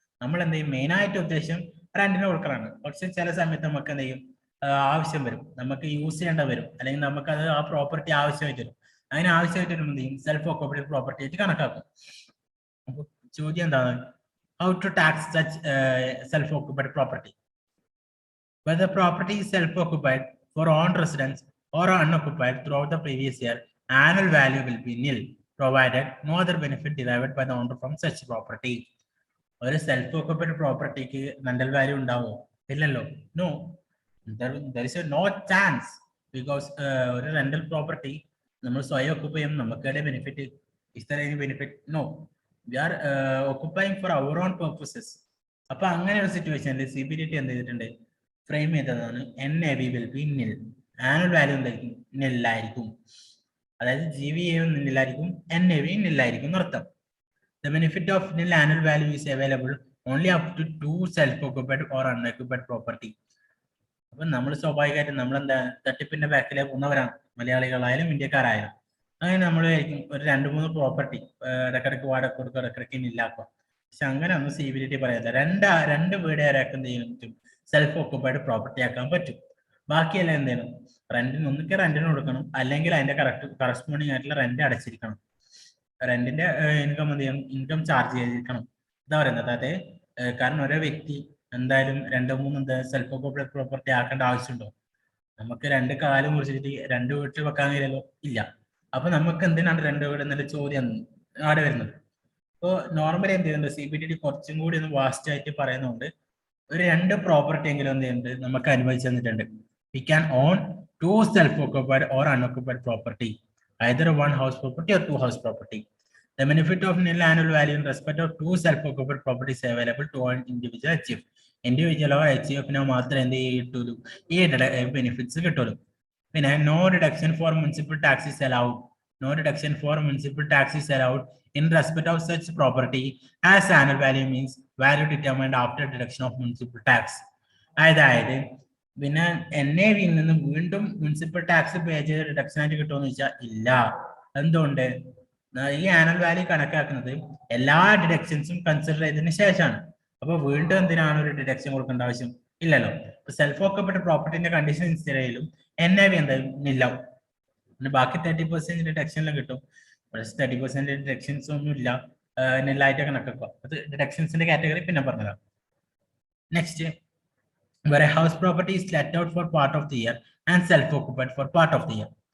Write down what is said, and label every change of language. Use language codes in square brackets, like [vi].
[ml] നമ്മൾ എന്ത് ചെയ്യും, മെയിൻ ആയിട്ട് ഉദ്ദേശം റെന്റിന് കൊടുക്കലാണ്. പക്ഷെ ചില സമയത്ത് നമുക്ക് എന്ത് ചെയ്യും, ആവശ്യം വരും, നമുക്ക് യൂസ് ചെയ്യേണ്ട വരും, അല്ലെങ്കിൽ നമുക്ക് അത് ആ പ്രോപ്പർട്ടി ആവശ്യമായിട്ട് വരും. അതിന് ആവശ്യമായിട്ട് വരുമ്പോൾ എന്ത് ചെയ്യും, സെൽഫ് ഓക്യുപ്പൈഡ് പ്രോപ്പർട്ടി ആയിട്ട് കണക്കാക്കും. അപ്പൊ ചോദ്യം എന്താണ്, [en] How to tax such self occupied property. Whether property is self-occupied for own residence or unoccupied throughout the previous year, annual value will be nil, provided no other benefit derived by the owner from such property. [ml] ഒരു self occupied പ്രോപ്പർട്ടിക്ക് rental value ഉണ്ടാവോ? ഇല്ലല്ലോ. [en] no, there is no chance, because [ml] ഒരു rental property നമ്മൾ സ്വയം occupy ചെയ്യും, നമുക്കിടെ benefit. [en] Is there any benefit? No, we are occupying for our own purposes. [ml] അപ്പൊ അങ്ങനെ ഒരു സിറ്റുവേഷനിൽ CBDT എന്ത് ചെയ്തിട്ടുണ്ട്? ഫ്രെയിം ചെയ്തതാണ് NAV [en] will be nil, [ml] ആനുവൽ വാല്യൂ എന്തായിരിക്കും? നില്ലായിരിക്കും. അതായത് GVA നില്ലായിരിക്കും, NAV നില്ലായിരിക്കും എന്നർത്ഥം. [en] The benefit of nil annual value is available only up to 2 self-occupied or unoccupied property. [ml] അപ്പൊ നമ്മൾ സ്വാഭാവികമായിട്ടും നമ്മളെന്താ തട്ടിപ്പിന്റെ ബാക്കിലേക്ക് പോകുന്നവരാണ്, മലയാളികളായാലും ഇന്ത്യക്കാരായാലും. അങ്ങനെ നമ്മൾ ഒരു 2-3 പ്രോപ്പർട്ടി ഇടക്കിടക്ക് വാടക കൊടുക്കുക, ഇടക്കിടക്ക് നില്ലാക്കുക. പക്ഷെ അങ്ങനെ ഒന്നും CBDT പറയാതെ രണ്ട് വീട് ആരാക്കാൻ എന്ത് ചെയ്യാൻ പറ്റും? സെൽഫ് ഓക്കുപ്പൈഡ് പ്രോപ്പർട്ടി ആക്കാൻ പറ്റും. ബാക്കിയെല്ലാം എന്ത് ചെയ്യണം? ഒന്നിക്ക് റെന്റിന് കൊടുക്കണം, അല്ലെങ്കിൽ അതിന്റെ കറസ്പോണ്ടിങ് ആയിട്ടുള്ള റെന്റ് അടച്ചിരിക്കണം. റെന്റിന്റെ ഇൻകം എന്ത് ചെയ്യണം? ഇൻകം ചാർജ് ചെയ്തിരിക്കണം. എന്താ പറയുന്നത്? അതായത് കാരണം ഓരോ വ്യക്തി എന്തായാലും 2-3 സെൽഫ് ഓക്കുപ്പൈഡ് പ്രോപ്പർട്ടി ആക്കേണ്ട ആവശ്യമുണ്ടോ? നമുക്ക് 2 കാലം കുറിച്ചിട്ട് 2 വീട്ടിൽ വെക്കാൻ കഴിയില്ലല്ലോ, ഇല്ല. അപ്പൊ നമുക്ക് എന്തിനാണ് 2 വീട് എന്നൊരു ചോദ്യം അവിടെ വരുന്നത്. അപ്പോൾ നോർമലി എന്ത് ചെയ്യുന്നുണ്ട്? CBDT കുറച്ചും കൂടി ഒന്ന് വാസ്റ്റ് ആയിട്ട് പറയുന്നുണ്ട്. ഒരു 2 പ്രോപ്പർട്ടി എങ്കിലും എന്ത് ചെയ്യുന്നുണ്ട്? നമുക്ക് അനുവദിച്ചു തന്നിട്ടുണ്ട്. [en] We can own 2 self-occupied or unoccupied property, either 1 house property or 2 house property. The benefit of nil annual value in respect of 2 self-occupied properties available to an individual chief. Individual or [ml] HCF മാത്രമേ എന്ത് കിട്ടുള്ളൂ? ഈ benefits കിട്ടുള്ളൂ. പിന്നെ [en] no deduction for municipal tax is allowed. No deduction for municipal tax is allowed in respect of such property, as annual value means value determined after deduction of municipal tax. [ml] അതായത് പിന്നെ NAV നിന്ന് വീണ്ടും municipal tax പേ ചെയ്ത് deduction ആയിട്ട് കിട്ടുമെന്ന് വെച്ചാൽ ഇല്ല. എന്തുകൊണ്ട്? ഈ ആനുവൽ വാല്യൂ കണക്കാക്കുന്നത് എല്ലാ ഡിഡക്ഷൻസും കൺസിഡർ ചെയ്തതിന് ശേഷമാണ്. അപ്പൊ വീണ്ടും എന്തിനാണ് ഒരു ഡിഡക്ഷൻ കൊടുക്കേണ്ട ആവശ്യം? ഇല്ലല്ലോ. സെൽഫ് ഓക്കുപ്പൈഡ് പ്രോപ്പർട്ടിന്റെ കണ്ടീഷൻ ഇൻസ്റ്റയിലും NAV എന്തായാലും ഇല്ലാവും. പിന്നെ ബാക്കി 30% ഡിഡക്ഷനിലും കിട്ടും. 30% ഡിഡക്ഷൻസ് ഒന്നും ഇല്ല, നെല്ലായിട്ട് കണക്കാക്കുക. അത് ഡിഡക്ഷൻസിന്റെ കാറ്റഗറി പിന്നെ പറഞ്ഞതാണ്. [en] Next, where a house property is let out for part of the year and self-occupied for part of the year.